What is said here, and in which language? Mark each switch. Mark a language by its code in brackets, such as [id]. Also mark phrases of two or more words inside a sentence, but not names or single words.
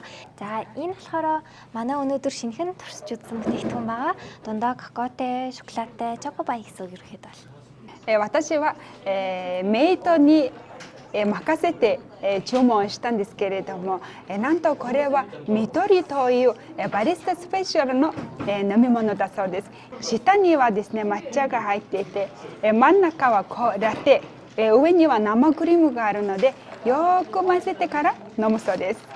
[mn] За энэ болохоор манай өнөөдөр шинэхэн туршиж үзсэн бүтээгдэхүүн байгаа. Дундаа кокотой, шоколадтай, choco pie гэсэн үг ерөөхдөө бол. [ja] 私は、メイドに任せて注文したんですけれども、なんとこれは緑というバリスタスペシャルの飲み物だそうです。下にはですね抹茶が入っていて、真ん中はラテ、上には生クリームがあるのでよく混ぜてから飲むそうです。